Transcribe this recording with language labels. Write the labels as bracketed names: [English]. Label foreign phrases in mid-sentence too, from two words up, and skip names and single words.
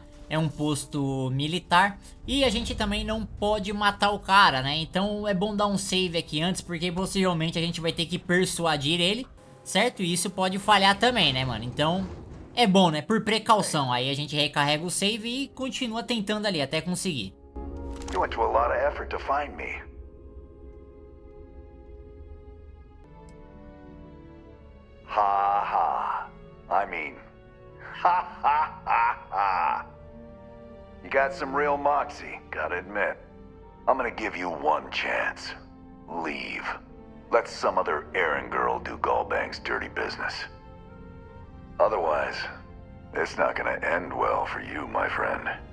[Portuguese] É um posto militar e a gente também não pode matar o cara, né? Então é bom dar um save aqui antes, porque possivelmente a gente vai ter que persuadir ele, certo? E isso pode falhar também, né, mano? Então é bom, né? Por precaução. Aí a gente recarrega o save e continua tentando ali até conseguir. [English] You went to a lot of effort to find me. Ha ha. I mean, ha ha ha ha. You got some real moxie, gotta admit. I'm gonna give you one chance. Leave. Let some other errand girl do Gallbang's dirty business. Otherwise, it's not gonna end well for you, my friend.